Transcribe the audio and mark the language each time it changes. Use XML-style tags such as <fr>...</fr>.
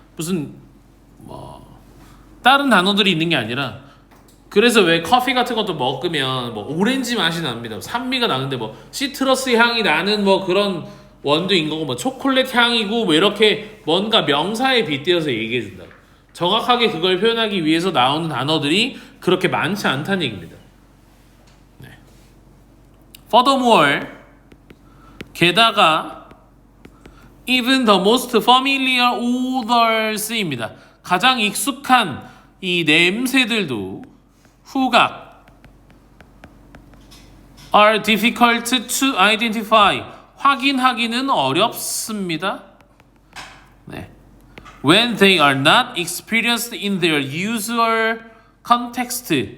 <ko>무슨 다른 단어들이 있는 게 아니라, 그래서 왜 커피 같은 것도 먹으면 뭐 오렌지 맛이 납니다, 산미가 나는데 뭐 시트러스 향이 나는 뭐 그런 원두인 거고, 뭐 초콜릿 향이고, 뭐 이렇게 뭔가 명사에 빗대어서 얘기해 준다. 정확하게 그걸 표현하기 위해서 나오는 단어들이 그렇게 많지 않다는 얘기입니다. 네.</ko> <en>Furthermore,</en> <ko>게다가</ko> <en>even the most familiar odors입니다.</en> <ko>가장 익숙한 이 냄새들도 후각</ko> <en>are difficult to identify</en> <ko>확인하기는 어렵습니다. 네.</ko> <en>When they are not experienced in their usual context.</en>